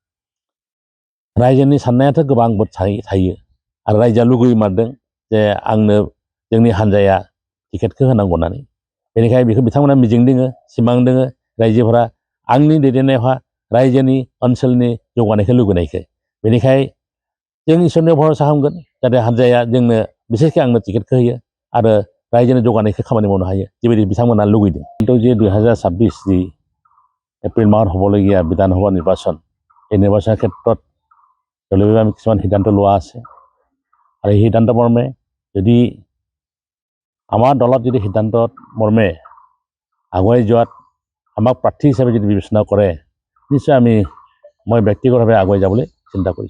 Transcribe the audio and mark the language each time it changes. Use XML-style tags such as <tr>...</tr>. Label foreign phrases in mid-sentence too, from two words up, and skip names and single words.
<brx>रायजोनि साननायाथ' गोबां थायो आरो रायजोआ लुगैमारदों जे आंनो जोंनि हान्जाया टिकेटखौ होनांगौ होननानै बेनिखायनो बेखौ बिथांमोना मिजिं दोङो सिमां दोङो रायजोफोरा आंनि दैदेननायावहा रायजोनि ओनसोलनि जौगानायखौ लुगैनायखौ बेनिखायनो जों इसोरनियाव भरसा खालामगोन जाहाथे हान्जाया जोंनो बिसेसकै आंनो टिकेटखौ होयो आरो रायजोनि जौगानायखौ खामानि मावनो हायो जिबायदि बिथांमोना लुगैदों। खिन्थु जे 2026 जि एप्रिल</brx> <as>माहत হ'বলগীয়া বিধানসভা নিৰ্বাচন এই নিৰ্বাচনৰ ক্ষেত্ৰত দলীয়ভাৱে আমি কিছুমান সিদ্ধান্ত লোৱা আছে আৰু এই সিদ্ধান্ত মৰ্মে যদি আমাৰ দলত যদি সিদ্ধান্ত মৰ্মে আগুৱাই যোৱাত আমাক প্ৰাৰ্থী হিচাপে যদি বিবেচনা কৰে নিশ্চয় মই ব্যক্তিগতভাৱে আগুৱাই যাবলৈ চিন্তা কৰিছোঁ।</as>